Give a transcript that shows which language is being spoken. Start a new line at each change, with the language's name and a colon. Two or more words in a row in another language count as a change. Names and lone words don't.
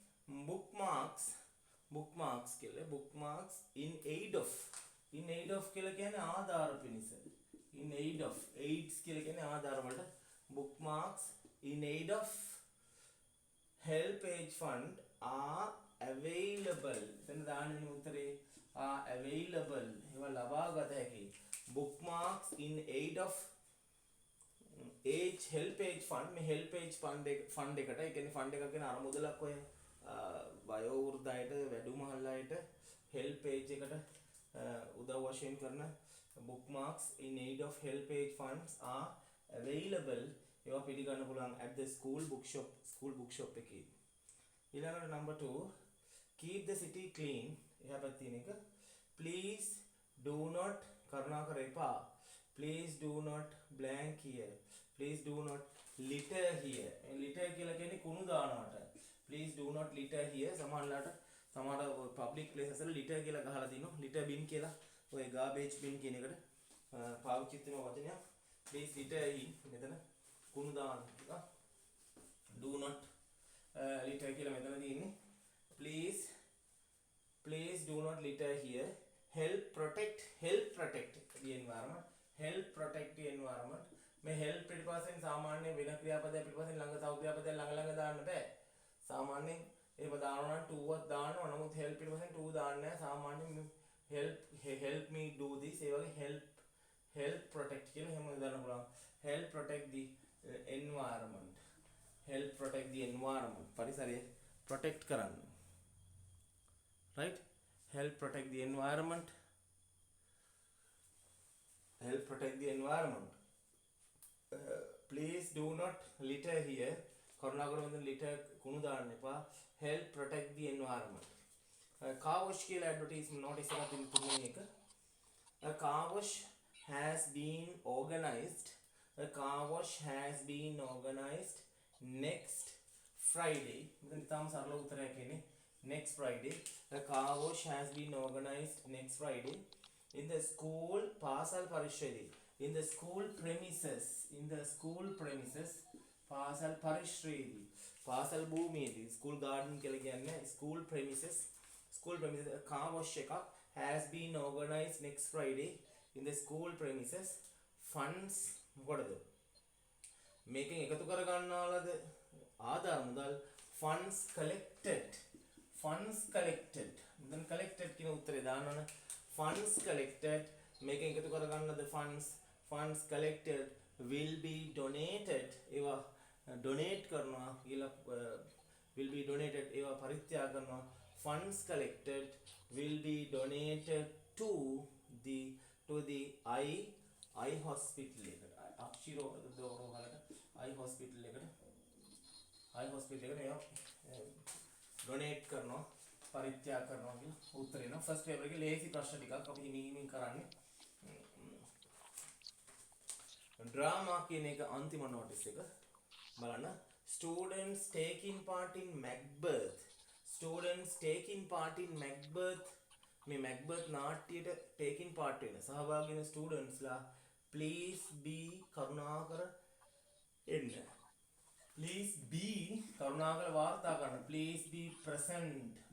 English: bookmarks කියලා bookmarks in aid of
Sinhala: කියලා කියන්නේ ආධාර පිණිස
English: in aid of aids
Sinhala: කියලා කියන්නේ ආධාර වලට
English: bookmarks in aid of help page fund are available
Sinhala: එතන දාන්නේ උත්තරේ
English: are available
Sinhala: ඒවා ලබා ගත හැකි
English: bookmarks in aid of age help page fund
Sinhala: මේ
English: help page fund
Sinhala: එකට ඒ කියන්නේ fund එකක් කියන අර මුදලක් ඔය වයෝ වෘද්ධ අයට වැඩිමහල් අයට
English: help page
Sinhala: එකට උදව් වශයෙන් කරන
English: bookmarks in aid of help page funds are available
Sinhala: ඒවා පිළිගන්න පුළුවන්
English: at the school bookshop
Sinhala: එකේ ඊළඟට
English: number 2 keep the city clean
Sinhala: එහා පැත්තේ තියෙන එක
English: please do not
Sinhala: කරුණාකර එපා
English: please do not blank here please do not litter here litter
Sinhala: කියලා කියන්නේ කුණු දානවට
English: please do not litter here සමහර public places වල litter
Sinhala: කියලා ගහලා තිනවා
English: litter bin
Sinhala: කියලා ඔය
English: garbage bin
Sinhala: කියන එකට පාවිච්චි කරන වචනයක්
English: please litter in
Sinhala: මෙතන කුණු දාන එක
English: do not litter
Sinhala: කියලා මෙතන තියෙන්නේ
English: please do not litter here help protect the environment
Sinhala: මේ help පිටපස්සෙන් සාමාන්‍ය වෙන ක්‍රියාපදයක් පිටපස්සෙන් ළඟ තව ක්‍රියාපදයක් ළඟ දාන්න බෑ සාමාන්‍යයෙන් ඒක දානවා නම් to වත් දානවා නමුත් help පිටපස්සෙන් to දාන්නේ නැහැ සාමාන්‍යයෙන්
English: help me do this
Sinhala: ඒ වගේ
English: help protect
Sinhala: කියලා එහෙම දාන්න පුළුවන්
English: help protect the environment පරිසරය protect කරන්න right help protect the environment please do not litter here
Sinhala: කරුණාකර මෙතන
English: litter
Sinhala: කුණු දාන්න එපා
English: help protect the environment car wash කියලා advertisement notice
Sinhala: එකක් තියෙන තුන්වෙනි එක
English: a car wash has been organized next Friday
Sinhala: මෙතන තාම සරල උත්තරයක් එන්නේ
English: next Friday a car wash has been organized next Friday in the school
Sinhala: පාසල් පරිශ්‍රයේදී
English: in the school premises
Sinhala: පාසල් පරිශ්‍රයේදී පාසල් භූමියේදී
English: school garden
Sinhala: කියලා කියන්නේ
English: school premises a car wash එකක් has been organized next Friday in the school premises funds
Sinhala: මොකටද මේකෙන් එකතු කර ගන්නවලද ආදාර මුදල්
English: funds collected then collected
Sinhala: කියන උත්තරේ දානවනේ
English: funds collected
Sinhala: මේකෙන් එකතු කර ගන්නද
English: funds collected will be donated
Sinhala: ඒවා donate කරනවා කියලා
English: will be donated
Sinhala: ඒවා පරිත්‍යාග කරනවා
English: funds collected will be donated to the eye hospital
Sinhala: එකට අක්ෂිරෝ දෝරෝ වලට
English: eye hospital එකට
Sinhala: ඒවා donate කරනවා පරිත්‍යාග කරනවා කියලා උත්තරේ න
English: first paper
Sinhala: එකේ ලේසි ප්‍රශ්න ටිකක් අපි හිමින් කරන්නේ
English: drama
Sinhala: කියන එක අන්තිම
English: notice
Sinhala: එක බලන්න
English: students taking part in Macbeth
Sinhala: මේ Macbeth නාට්‍යයට
English: taking part
Sinhala: වෙන සහභාගී වෙන
English: students ලා please be
Sinhala: කරුණාකර එන්න
English: please be
Sinhala: කරුණාකර වාර්තා කරන්න
English: please be present